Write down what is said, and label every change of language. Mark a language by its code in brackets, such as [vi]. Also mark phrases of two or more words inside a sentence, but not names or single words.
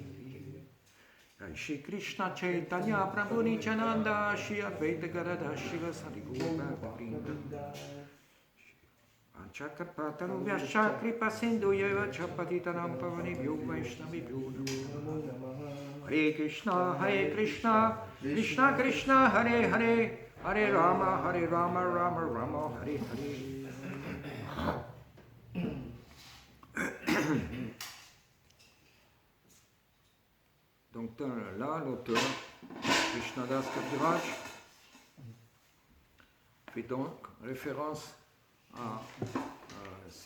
[sa] Jai Shri Krishna Chaitanya Prabhu Nityananda Shri Advaita Gadadhar Shivasari Gaura Vrinda Anchakarpatanu Vyascha Kripa Sindhu Yeva Chapatitanam Pavani Vyo Vaishnavi Vyo Hare Krishna Krishna Krishna Hare Hare Hare Rama Rama Rama Hare Hare. [fr] Donc là, l'auteur, Krishnadas Kaviraj, fait donc référence à ces